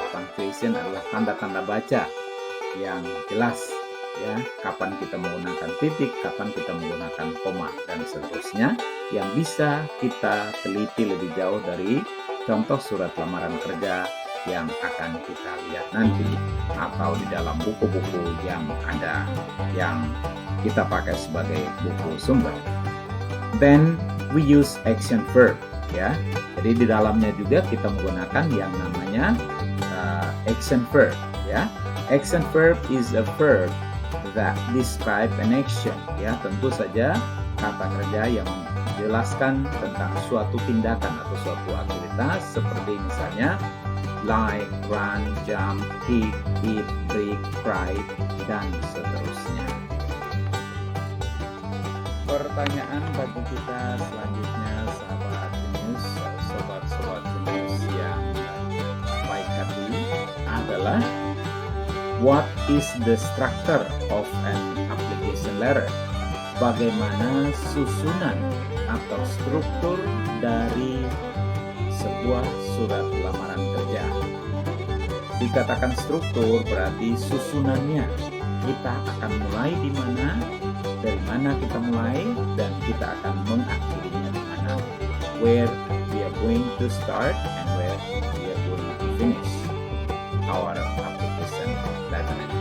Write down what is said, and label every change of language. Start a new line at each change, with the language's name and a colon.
Indonesian: Punctuation adalah tanda-tanda baca yang jelas, ya, kapan kita menggunakan titik, kapan kita menggunakan koma, dan seterusnya, yang bisa kita teliti lebih jauh dari contoh surat lamaran kerja yang akan kita lihat nanti, atau di dalam buku-buku yang ada yang kita pakai sebagai buku sumber.
English: Then we use action verb,
Indonesian: ya. Jadi di dalamnya juga kita menggunakan yang namanya action verb, ya.
English: Action verb is a verb that describe an action, ya.
Indonesian: Tentu saja kata kerja yang menjelaskan tentang suatu tindakan atau suatu aktivitas, seperti misalnya like, run, jump, kick, eat, break, cry, dan seterusnya. Pertanyaan bagi kita selanjutnya, sahabat Genius, sobat-sobat Genius yang baik hati, adalah
English: what is the structure of an application letter?
Indonesian: Bagaimana susunan atau struktur dari sebuah surat lamaran kerja? Dikatakan struktur berarti susunannya. Kita akan mulai di mana, dari mana kita mulai, dan kita akan mengakhirinya di mana.
English: Where we are going to start and where we are going to finish our application letter.